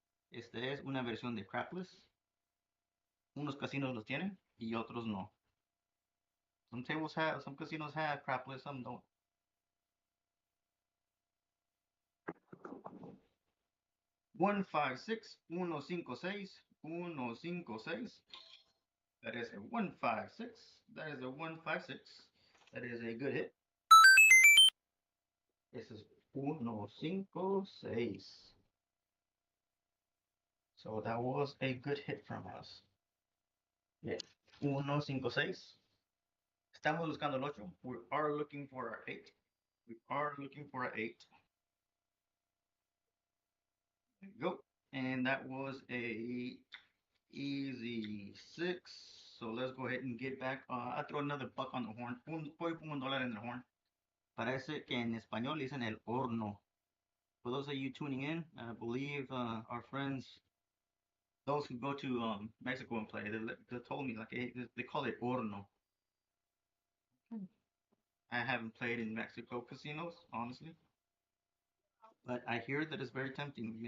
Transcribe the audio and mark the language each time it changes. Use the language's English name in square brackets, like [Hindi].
[Spanish] Este es una versión de Crapless. Unos casinos los tienen y otros no. [English] Some casinos have Crapless, some don't. 156, 156, 156. That is a 156. That is a 156. That is a good hit. This is 156. So that was a good hit from us. [Spanish] Yeah. 156. Estamos buscando el 8. [English] We are looking for our 8. We are looking for our 8. There you go. And that was a easy 6. So let's go ahead and get back. I throw another buck on the horn. [Spanish] Voy un dólar en el horn. Parece que en español dicen el horno. [English] For those of you tuning in, I believe our friends, those who go to Mexico and play, they told me like they call it horno. I haven't played in Mexico casinos, honestly, but I hear that it's very tempting.